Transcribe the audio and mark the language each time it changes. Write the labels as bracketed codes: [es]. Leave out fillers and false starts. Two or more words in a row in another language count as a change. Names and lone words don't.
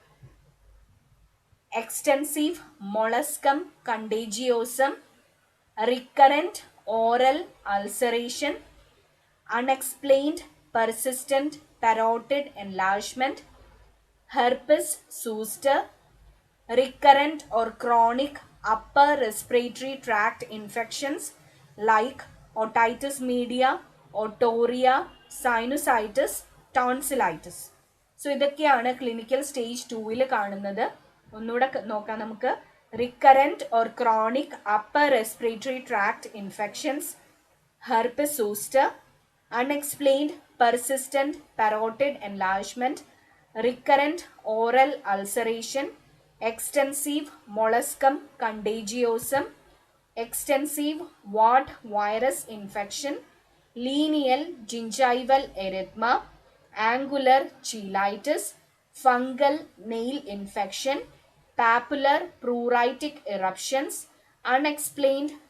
[en] extensive molluscum contagiosum, recurrent oral ulceration, unexplained persistent parotid enlargement, herpes zoster, recurrent or chronic upper respiratory tract infections like otitis media, otorrhea, sinusitis, tonsillitis. [ml] So ഇതൊക്കെയാണ് [en] clinical stage 2 [ml] കാണുന്നത്. ഒന്നുകൂടെ നോക്കാം നമുക്ക്. [en] recurrent or chronic upper respiratory tract infections, herpes zoster, unexplained persistent parotid enlargement, recurrent oral ulceration, extensive molluscum contagiosum, extensive wart virus infection, lineal gingival erythema, angular cheilitis, fungal nail infection, papular pruritic eruptions, unexplained